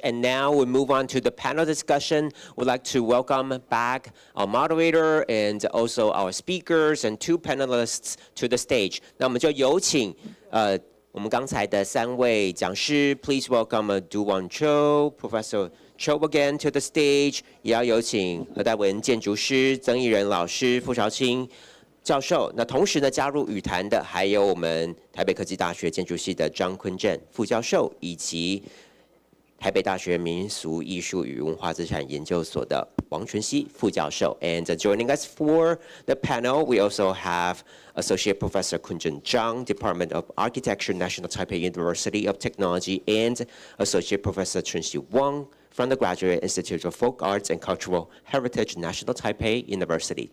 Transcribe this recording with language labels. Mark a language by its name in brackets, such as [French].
[English] And now we move on to the panel discussion. We'd like to welcome back our moderator and also our speakers and two panelists to the stage. [Chinese] 那我们就有请我们刚才的三位讲师 ， [English] Please welcome Du-Won Cho, Professor Cho again to the stage. [Chinese] 也要有请何代文建筑师、曾义仁老师、傅朝清教授。那同时呢，加入语坛的还有我们台北科技大学建筑系的张坤正副教授，以及台北大学民俗艺术与文化资产研究所的王纯熙副教授。 [English] And joining us for the panel, we also have Associate Professor Kunjun Zhang, Department of Architecture, National Taipei University of Technology, and Associate Professor Chunxi Wang from the Graduate Institute of Folk Arts and Cultural Heritage, National Taipei University.